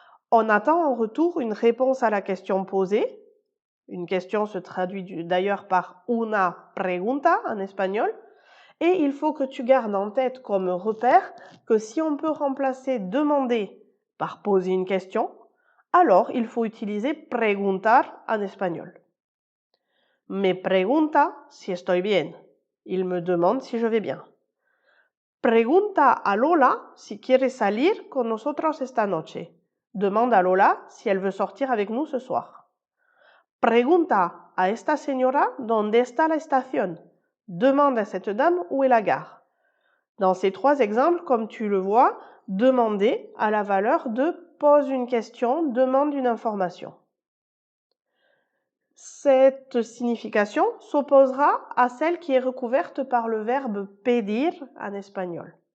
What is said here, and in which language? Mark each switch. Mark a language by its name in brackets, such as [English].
[French] On attend en retour une réponse à la question posée. Une question se traduit d'ailleurs par [Spanish] una pregunta [French] en espagnol. Et il faut que tu gardes en tête comme repère que si on peut remplacer demander par poser une question, alors il faut utiliser preguntar en espagnol. [Spanish] Me pregunta si estoy bien. [French] Il me demande si je vais bien. [Spanish] Pregunta a Lola si quiere salir con nosotros esta noche. [French] Demande à Lola si elle veut sortir avec nous ce soir. [Spanish] Pregunta a esta señora dónde está la estación. [French] Demande à cette dame où est la gare. Dans ces trois exemples, comme tu le vois, demander a la valeur de pose une question, demande une information. Cette signification s'opposera à celle qui est recouverte par le verbe pedir en espagnol.